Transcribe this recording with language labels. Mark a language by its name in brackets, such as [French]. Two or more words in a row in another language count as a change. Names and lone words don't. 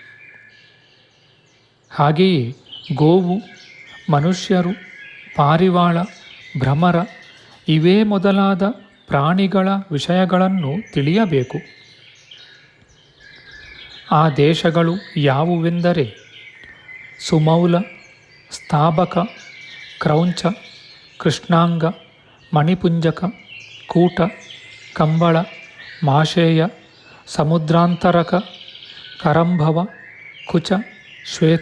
[Kannada] ಹಾಗೆಯೇ ಗೋವು, ಮನುಷ್ಯರು, ಪಾರಿವಾಳ, ಭ್ರಮರ ಇವೇ ಮೊದಲಾದ ಪ್ರಾಣಿಗಳ ವಿಷಯಗಳನ್ನು ತಿಳಿಯಬೇಕು. ಆ ದೇಶಗಳು ಯಾವುವೆಂದರೆ ಸುಮೌಲ, ಸ್ಥಾಬಕ, ಕ್ರೌಂಚ, ಕೃಷ್ಣಾಂಗ, ಮಣಿಪುಂಜಕ, ಕೂಟ, ಕಂಬಳ, ಮಾಶೇಯ, ಸಮುದ್ರಾಂತರಕ, ಕರಂಭವ, ಕುಚ, ಶ್ವೇತ,